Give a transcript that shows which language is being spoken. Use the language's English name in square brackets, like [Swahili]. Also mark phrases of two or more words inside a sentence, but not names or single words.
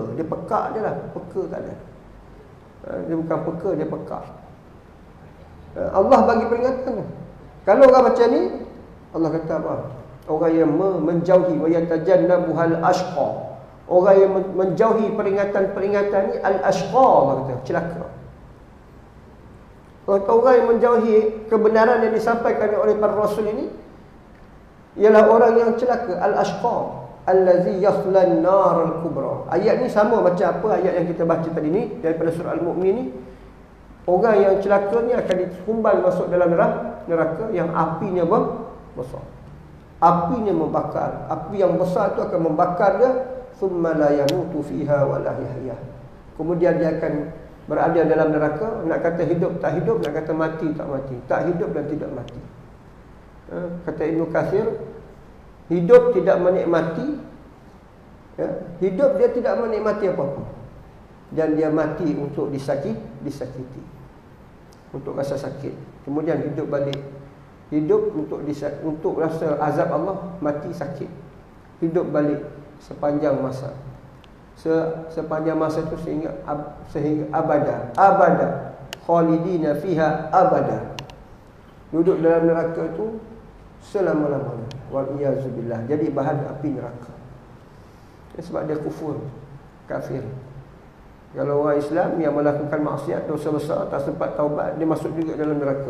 [Malay] Dia pekak je lah, peka tak ada. Dia bukan peka, dia pekak. Allah bagi peringatan. Kalau orang macam ni, Allah kata apa? Orang yang menjauhi [Arabic] ويتجنبها الأشقى. [Malay] Orang yang menjauhi peringatan-peringatan ni al-ashqa, Allah kata, celaka. Orang yang menjauhi kebenaran yang disampaikan oleh para rasul ini ialah orang yang celaka, [Arabic] الأشقى الذي يصلى النار الكبرى. [Malay] Ayat ni sama macam apa ayat yang kita baca tadi ni daripada surah Al-Mu'min ni. Orang yang celaka ni akan dihumban masuk dalam neraka yang apinya besar. Apinya membakar. Api yang besar tu akan membakar dia, [Arabic] ثم لا يموت فيها ولا يحيى. [Malay] Kemudian dia akan berada dalam neraka. Nak kata hidup tak hidup, nak kata mati tak mati, tak hidup dan tidak mati. Kata Ibnu Katsir, hidup tidak menikmati, hidup dia tidak menikmati apa-apa, dan dia mati untuk disakiti, untuk rasa sakit. Kemudian hidup balik, hidup untuk rasa azab Allah, mati sakit, hidup balik sepanjang masa. Sepanjang masa itu sehingga [Arabic] أبدا خالدين فيها أبدا. [Malay] Duduk dalam neraka itu selama-lamanya. [Arabic] والعياذ بالله. [Malay] Jadi bahan api neraka. Sebab dia kufur, kafir. Kalau orang Islam yang melakukan maksiat, dosa besar, tak sempat taubat, dia masuk juga dalam neraka.